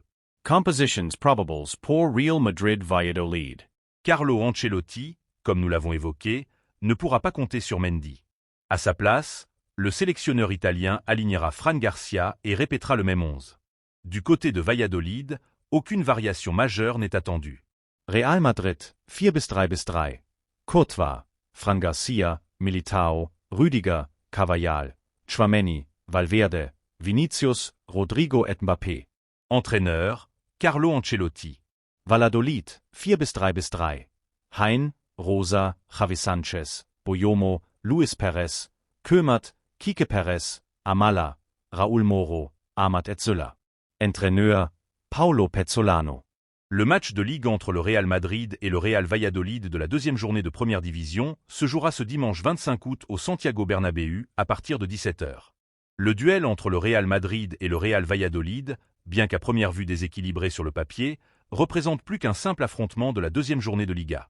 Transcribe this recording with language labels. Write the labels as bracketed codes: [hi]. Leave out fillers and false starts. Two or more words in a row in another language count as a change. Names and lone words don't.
[fr] Compositions probables pour Real Madrid Valladolid. Carlo Ancelotti, comme nous l'avons évoqué, ne pourra pas compter sur Mendy. À sa place, le sélectionneur italien alignera Fran Garcia et répétera le même 11. Du côté de Valladolid, aucune variation majeure n'est attendue. Real Madrid 4-3-3. Courtois, Fran Garcia, Militao, Rüdiger, Carvajal, Tchouaméni, Valverde, Vinicius, Rodrigo et Mbappé. Entraîneur, Carlo Ancelotti. Valladolid 4-3-3. Hein, Rosa, Javi Sanchez, Boyomo, Luis Perez, Kömert, Kike Perez, Amala, Raúl Moro, Amat et Zola. Entraîneur, Paulo Pezzolano. Le match de Ligue entre le Real Madrid et le Real Valladolid de la deuxième journée de première division se jouera ce dimanche 25 août au Santiago Bernabéu à partir de 17 h. Le duel entre le Real Madrid et le Real Valladolid, bien qu'à première vue déséquilibré sur le papier, représente plus qu'un simple affrontement de la deuxième journée de Liga.